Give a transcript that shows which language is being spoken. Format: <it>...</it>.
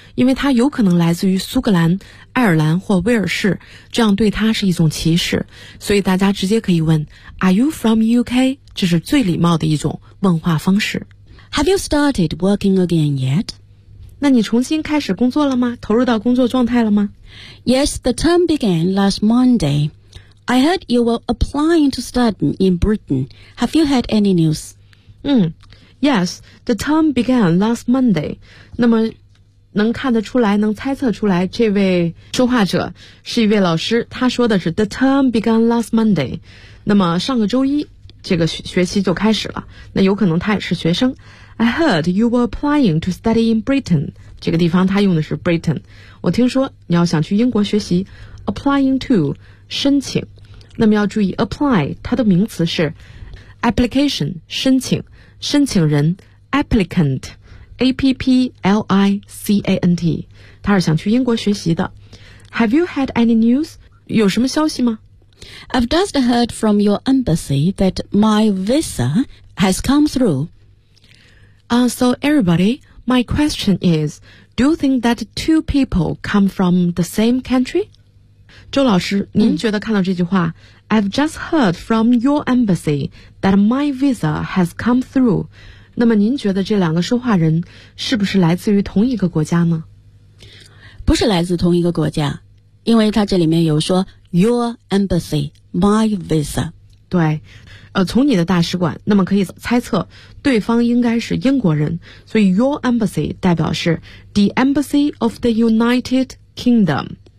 <zh>因为他有可能来自于苏格兰、爱尔兰或威尔士，这样对他是一种歧视。所以大家直接可以问</zh> <en>Are you from UK?</en> <zh>这是最礼貌的一种问话方式。</zh> <en>Have you started working again yet?</en> <zh>那你重新开始工作了吗？投入到工作状态了吗？</zh> <en>Yes, the term began last Monday. I heard you were applying to study in Britain. Have you had any news? Yes, the term began last Monday.</en> <zh>那么能看得出来，能猜测出来，这位说话者是一位老师，他说的是</zh> <en>the term began last Monday.</en> <zh>那么上个周一，这个 学期就开始了，那有可能他也是学生。</zh> <en>I heard you were applying to study in Britain.</en> <zh>这个地方他用的是 Britain. 我听说你要想去英国学习， applying to, 申请。那么要注意 apply, 它的名词是 application, 申请人 applicant, APPLICANT， 他是想去英国学习的。</zh> <en>Have you had any news?</en> <zh>有什么消息吗？</zh> <en>I've just heard from your embassy that my visa has come through. So everybody, my question is, do you think that two people come from the same country?</en> <zh>周老师，您觉得看到这句话、</zh> <en>I've just heard from your embassy that my visa has come through.</en> <zh>那么您觉得这两个说话人是不是来自于同一个国家呢？不是来自同一个国家，因为他这里面有说</zh> <en>Your embassy, my visa.</en> <zh>对，从你的大使馆，那么可以猜测对方应该是英国人，所以 your embassy 代表是</zh> <en>the embassy of the United Kingdom.</en>